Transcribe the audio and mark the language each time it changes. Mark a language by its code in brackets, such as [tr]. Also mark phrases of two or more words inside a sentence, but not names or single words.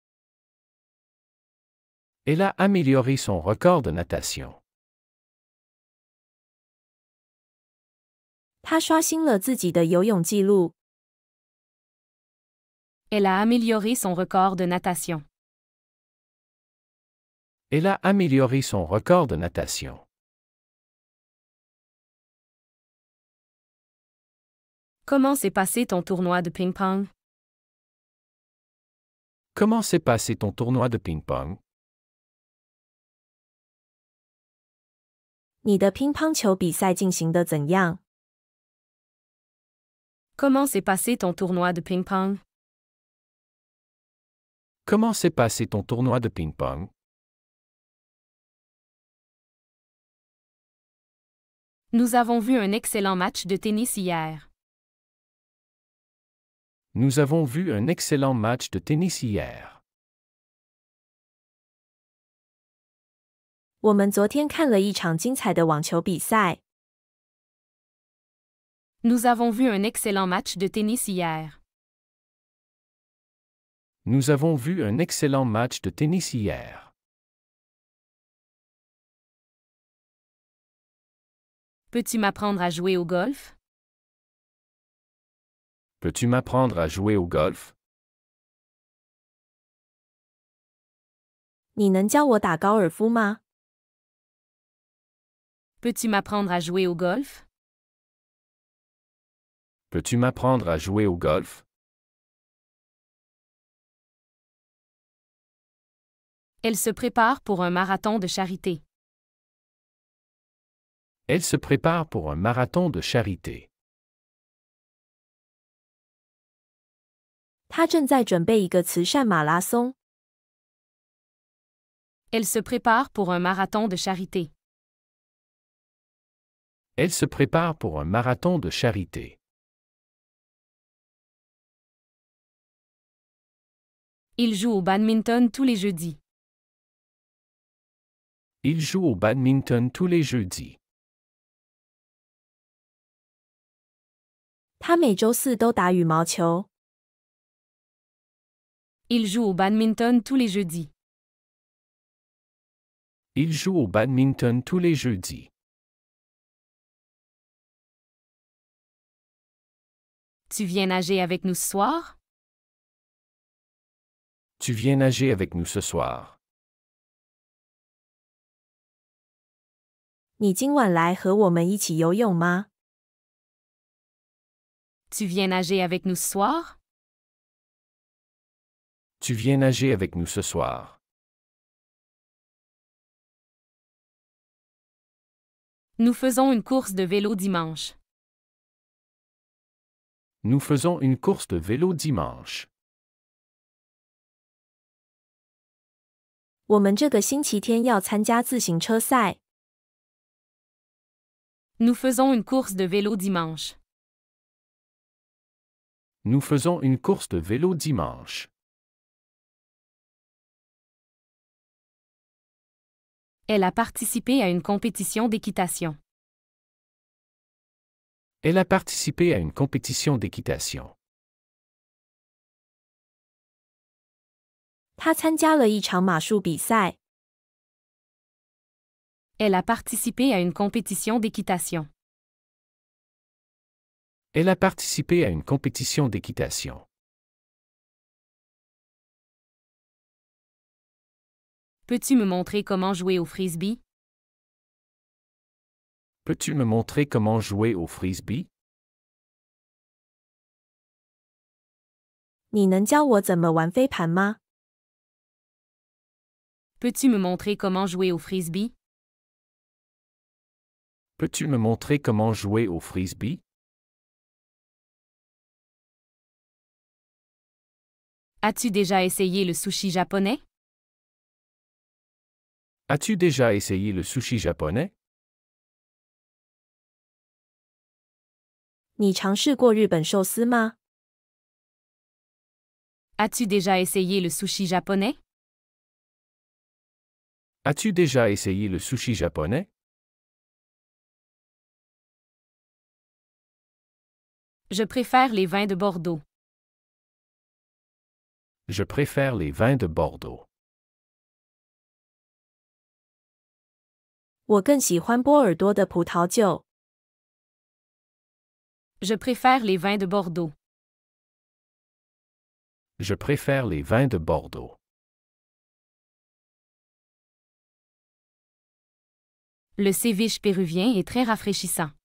[fr] Elle a amélioré son record de natation. [zh] 他刷新了自己的游泳纪录。 [fr] Elle a amélioré son record de natation. Elle a amélioré son record de natation. Comment s'est passé ton tournoi de ping-pong? Comment s'est passé ton tournoi de ping-pong? [zh] 你的乒乓球比赛进行得怎样？ [fr] Comment s'est passé ton tournoi de ping-pong? Comment s'est passé ton tournoi de ping-pong? Nous avons vu un excellent match de tennis hier. Nous avons vu un excellent match de tennis hier. [zh] 我们昨天看了一场精彩的网球比赛。 [fr] Nous avons vu un excellent match de tennis hier. Nous avons vu un excellent match de tennis hier. Peux-tu m'apprendre à jouer au golf? Peux-tu m'apprendre à jouer au golf? [zh] 你能教我打高尔夫吗？ [fr] Peux-tu m'apprendre à jouer au golf? Peux-tu m'apprendre à jouer au golf? Elle se prépare pour un marathon de charité. Elle se prépare pour un marathon de charité. [zh] 他正在准备一个慈善马拉松。 [fr] Elle se prépare pour un marathon de charité. Elle se prépare pour un marathon de charité. Il joue au badminton tous les jeudis. Il joue au badminton tous les jeudis. [zh] 他每周四都打羽毛球。 [fr] Il joue au badminton tous les jeudis. Il joue au badminton tous les jeudis. Tu viens nager avec nous ce soir? Tu viens nager avec nous ce soir. [zh] 你今晚来和我们一起游泳吗？ [fr] Tu viens nager avec nous ce soir? Tu viens nager avec nous ce soir. Nous faisons une course de vélo dimanche. Nous faisons une course de vélo dimanche. [zh] 我们这个星期天要参加自行车赛。 [fr] Nous faisons une course de vélo dimanche. Nous faisons une course de vélo dimanche. Elle a participé à une compétition d'équitation. Elle a participé à une compétition d'équitation. [zh] 他参加了一场马术比赛。 [fr] Elle a participé à une compétition d'équitation. Elle a participé à une compétition d'équitation. Peux-tu me montrer comment jouer au frisbee? Peux-tu me montrer comment jouer au frisbee? [zh] 你能教我怎么玩飞盘吗？ [fr] Peux-tu me montrer comment jouer au frisbee? Peux-tu me montrer comment jouer au frisbee? As-tu déjà essayé le sushi japonais? As-tu déjà essayé le sushi japonais? [zh] 你尝试过日本寿司吗？ [fr] As-tu déjà essayé le sushi japonais? As-tu déjà essayé le sushi japonais? Je préfère les vins de Bordeaux. Je préfère les vins de Bordeaux. [zh] 我更喜欢波尔多的葡萄酒。 [fr] Je préfère les vins de Bordeaux. Je préfère les vins de Bordeaux. Le ceviche péruvien est très rafraîchissant.